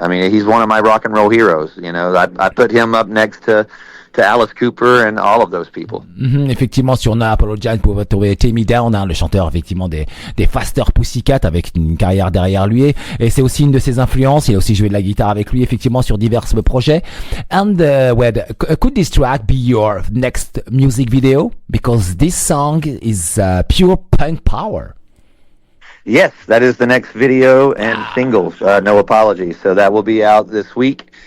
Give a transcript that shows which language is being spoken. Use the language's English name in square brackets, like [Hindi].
[English] I mean, he's one of my rock and roll heroes. I put him up next to Alice Cooper and all of those people. [French] Effectivement, sur No Apologize, vous pouvez trouver Taime Downe, hein, le chanteur effectivement des Faster Pussycat, avec une carrière derrière lui, et c'est aussi une de ses influences. Il a aussi joué de la guitare avec lui effectivement sur divers projets. [English] And could this track be your next music video? Because this song is pure punk power. Yes, that is the next video and singles, No Apology. So that will be out this week.